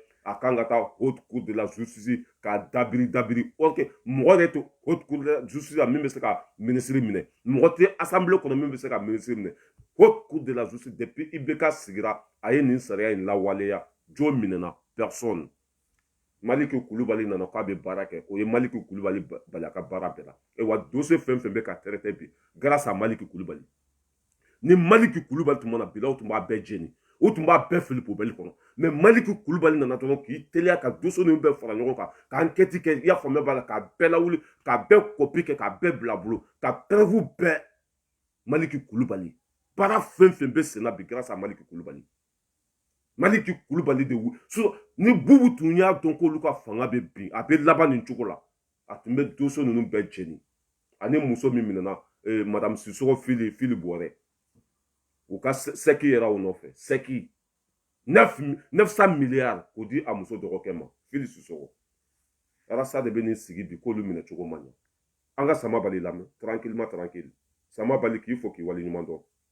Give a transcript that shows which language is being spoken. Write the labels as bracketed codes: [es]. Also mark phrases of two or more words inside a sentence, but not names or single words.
[bm] a kan ka taa [fr] haute cour de la justice [bm] k'a dabiri ok mɔgɔ de to [fr] haute cour de la justice [bm] la min bɛ se ka ministre minɛ mɔgɔ tɛ assemblée kɔnɔ min bɛ se ka ministre minɛ [fr] haute cour de la justice [bm] depuis IBK sigira a ye nin sariya in lawaleya jo minɛna personne Maliki Kulubali nana k'a bɛ baara kɛ o ye Maliki Kulubali bali a ka baara bɛɛ la wa dossier fɛn fɛn bɛ ka traité bi [fr] grâce à [bm] Maliki Kulubali ni Maliki Kulubali tun mana bila o tun b'a bɛɛ jeni o tun b'a bɛɛ fili poubelle kɔnɔ mais Maliki Kulubali nana dɔrɔn k'i teliya ka dossier ninnu bɛɛ fara ɲɔgɔn kan ka enquête kɛ i y'a faamuya b'a la k'a bɛɛ lawuli k'a bɛɛ copie kɛ k'a bɛɛ bila a bolo ka preuve bɛɛ Maliki Kulubali baara fɛn fɛn bɛ sen na bi [fr] grâce à [bm] Maliki Kulubali Maliki Kulubali de ni Bubu tun y'a dɔn k'olu ka fanga bɛ bin a bɛ laban nin cogo la a tun bɛ dossier ninnu bɛɛ jeni ani muso min minɛna madame Sissoko Fili Bɔrɛ u ka sɛki yɛrɛ o nɔfɛ sɛki 900 milliards k'o di a muso dɔgɔkɛ ma Fili Sissoko Arasa de bɛ nin sigi bi k'olu minɛ cogo man ɲɛ an ka Sama Bali lamɛn [fr] tranquillement tranquille [bm] Sama Bali k'i fo k'i waleɲuman dɔn.